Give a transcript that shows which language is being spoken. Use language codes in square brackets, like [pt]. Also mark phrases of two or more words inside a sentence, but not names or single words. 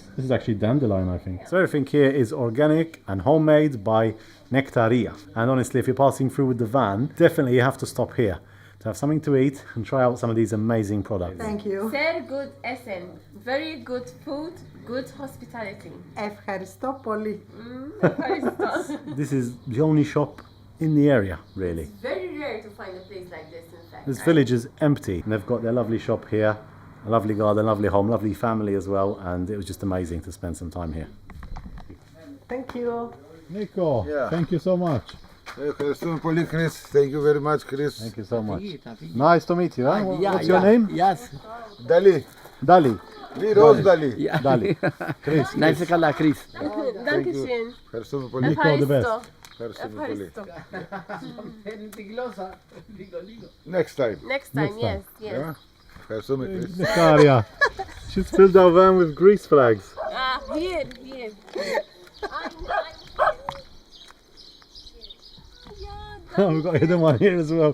[en] This is actually dandelion, I think. So everything here is organic and homemade by Nectaria. And honestly, if you're passing through with the van, definitely you have to stop here to have something to eat and try out some of these amazing products. Thank you. Very good essen, very good food, good hospitality. [el] Ευχαριστώ πολύ. [en] This is the only shop in the area, really. Very rare to find a place like this, in fact. This village is empty and they've got their lovely shop here, a lovely garden, lovely home, lovely family as well, and it was just amazing to spend some time here. Thank you. Nico, Yeah. thank you so much. [el] Ευχαριστούμε πολύ Chris. [en] Thank you very much Chris. Thank you so much. Nice to meet you. Huh? What's your name? Yes. Dali. Dali. Rose Dali. Dali. Chris. [el] Να είσαι καλά, Chris. [de] Dankeschön. [el] Ευχαριστούμε πολύ. [en] Nico, the best. [el] Ευχαριστούμε πολύ. Παίρνει τη γλώσσα. [en] Next time. Next time, yes. [el] Yeah. Ευχαριστούμε Chris. [en] Nectaria. She's filled our van with Greece flags. Here. Oh, we've got a hidden one here as well.